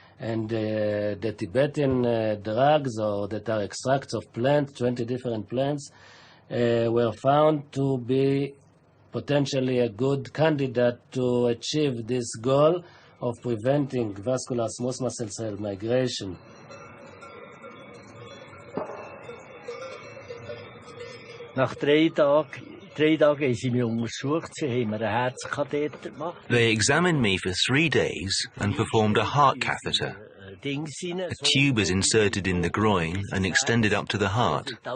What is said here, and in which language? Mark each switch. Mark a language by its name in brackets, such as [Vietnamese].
[English] And the Tibetan drugs, or that are extracts of plants, 20 different plants, were found to be potentially a good candidate to achieve this goal of preventing vascular smooth muscle cell migration. [German] Nach 3 Tagen haben sie mich untersucht, sie haben mir einen Herzkatheter gemacht. [English] They examined me for 3 days and performed a heart catheter. A tube is inserted in the groin and extended up to the heart.